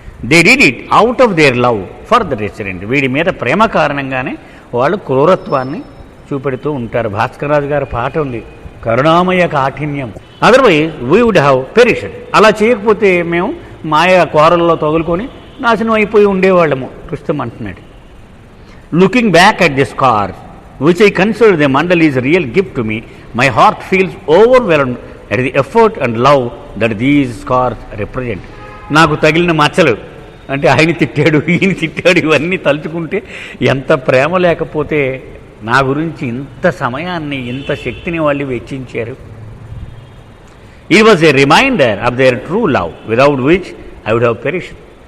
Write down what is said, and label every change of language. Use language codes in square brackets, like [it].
[en] They did it out of their love for the resident. [te] వీడి మీద ప్రేమ కారణంగానే వాళ్ళు క్రూరత్వాన్ని చూపెడుతూ ఉంటారు. భాస్కర్ రాజు గారి పాట ఉంది, కరుణామయ కాఠిన్యం. [en] Otherwise we would have perished. [te] అలా చేయకపోతే మేము మాయ కోరల్లో తగులుకొని నాశనం అయిపోయి ఉండేవాళ్ళము రుస్తుం అంటున్నాడు. [en] Looking back at the scars which I consider the mandal is a real gift to me, my heart feels overwhelmed at the effort and love that these scars represent. [te] నాకు తగిలిన మచ్చలు అంటే ఆయన తిట్టాడు ఈయన తిట్టాడు ఇవన్నీ తలుచుకుంటే ఎంత ప్రేమ లేకపోతే నా గురించి ఇంత సమయాన్ని ఇంత శక్తిని వాళ్ళు వెచ్చించారు. [en] It was a reminder of their true love without which I would have perished.